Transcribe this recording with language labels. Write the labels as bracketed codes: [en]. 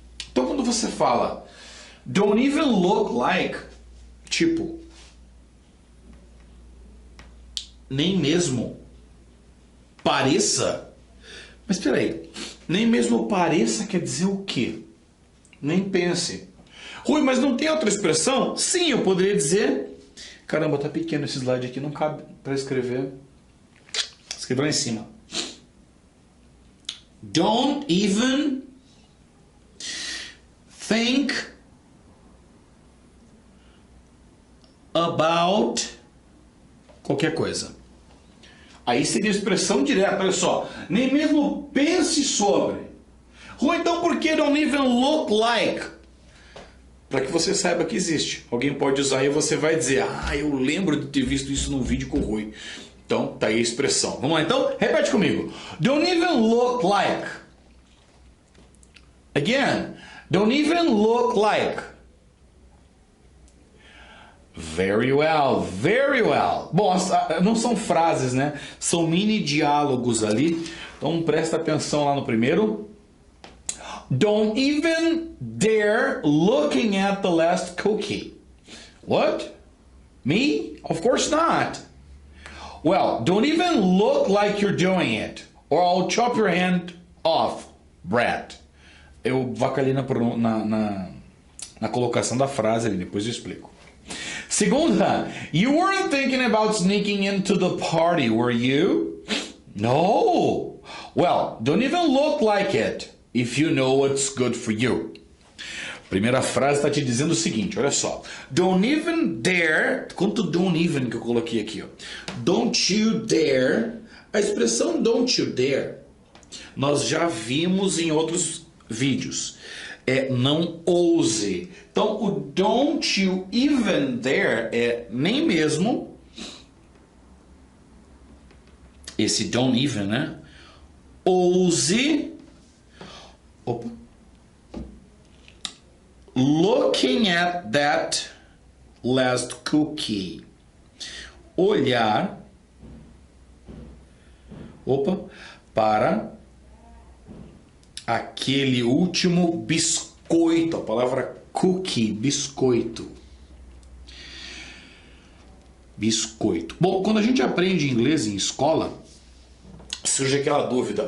[pt] Então quando você fala [en] don't even look like, [pt] tipo, nem mesmo pareça. Mas espera aí, nem mesmo pareça quer dizer o quê? Nem pense. Rui, mas não tem outra expressão? Sim, eu poderia dizer, caramba, tá pequeno esse slide aqui, não cabe para escrever. Escreva lá em cima. [en] Don't even think about [pt] qualquer coisa. Aí seria a expressão direta, olha só. Nem mesmo pense sobre. Ou então por que [en] don't even look like? [pt] Para que você saiba que existe. Alguém pode usar e você vai dizer, eu lembro de ter visto isso num vídeo com o Rui. Então, tá aí a expressão. Vamos lá então? Repete comigo. [en] Don't even look like. Again. Don't even look like. Very well, very well. [pt] Bom, não são frases, né? São mini diálogos ali. Então presta atenção lá no primeiro. [en] Don't even dare looking at the last cookie. What? Me? Of course not. Well, don't even look like you're doing it, or I'll chop your hand off, Brad. [pt] Eu vacalhei na colocação da frase ali, depois eu explico. Segunda, [en] you weren't thinking about sneaking into the party, were you? No. Well, don't even look like it if you know what's good for you. [pt] Primeira frase está te dizendo o seguinte, olha só. [en] Don't even dare, [pt] quanto [en] don't even [pt] que eu coloquei aqui, ó. [en] Don't you dare, [pt] a expressão [en] don't you dare, [pt] nós já vimos em outros vídeos. É não ouse. Então o [en] don't you even dare [pt] é nem mesmo esse [en] don't even, [pt] né? Ouse [en] looking at that last cookie. [pt] olhar, para aquele último biscoito. A palavra cookie, biscoito. Biscoito. Bom, quando a gente aprende inglês em escola, surge aquela dúvida.